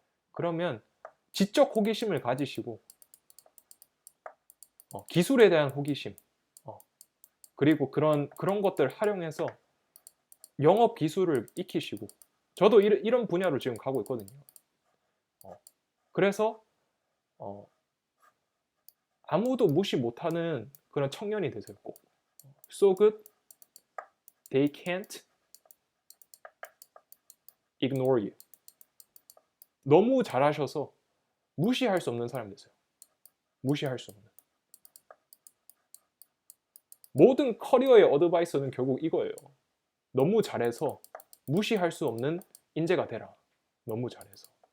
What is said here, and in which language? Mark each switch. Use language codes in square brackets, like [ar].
[ko] 그러면 지적 호기심을 가지시고 기술에 대한 호기심 그리고 그런 것들 활용해서 영업 기술을 익히시고 저도 이런 분야로 지금 가고 있거든요. 그래서 아무도 무시 못하는 그런 청년이 되세요. 꼭. [en] So good, they can't ignore you. [ko] 너무 잘하셔서 무시할 수 없는 사람 되세요. 무시할 수 없는. 모든 커리어의 어드바이스는 결국 이거예요. 너무 잘해서 무시할 수 없는 인재가 되라. 너무 잘해서.